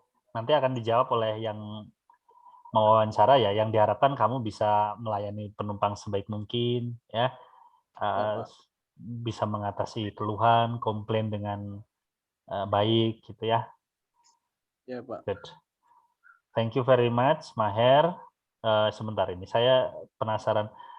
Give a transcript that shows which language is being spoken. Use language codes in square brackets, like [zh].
[id] Nanti akan dijawab oleh yang mewawancara ya, yang diharapkan kamu bisa melayani penumpang sebaik mungkin ya, bisa mengatasi keluhan, komplain dengan baik gitu ya. Ya, Pak. [en] Good. Thank you very much, Maher. [id] sebentar ini saya penasaran.